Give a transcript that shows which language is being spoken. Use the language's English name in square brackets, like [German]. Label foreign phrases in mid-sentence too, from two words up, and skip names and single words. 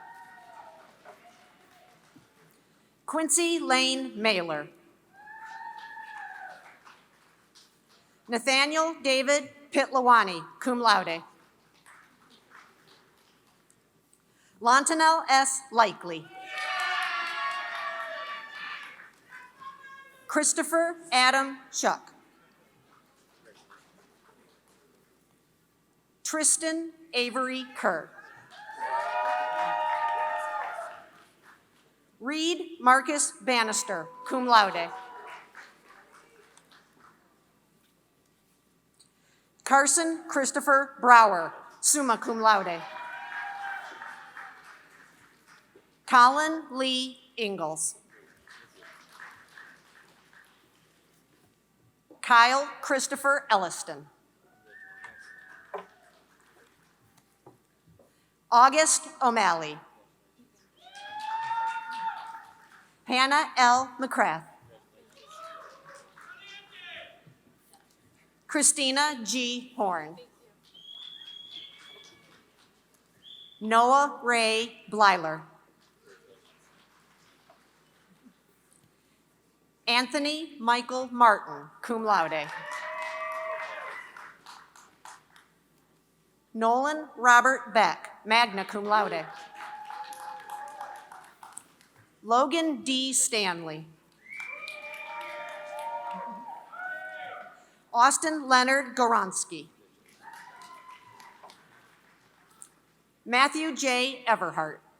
[English] Quincy Lane Mailer. Nathaniel David Pitlawani, [Latin] cum laude. [English] Lontanel S. Likely. Christopher Adam Shuck. Tristan Avery Kerr. Reed Marcus Bannister, [Latin] cum laude. [English] Carson Christopher Brower, [Latin] summa cum laude. [English] Colin Lee Ingalls. Kyle Christopher Elliston. August O'Malley. Hannah L. McCrath. Christina G. Horn. Noah Ray Blyler. Anthony Michael Martin, [Latin] cum laude. [English] Nolan Robert Beck, [Latin] magna cum laude. [English] Logan D. Stanley. Austin Leonard Goronsky. Matthew J. Everhart.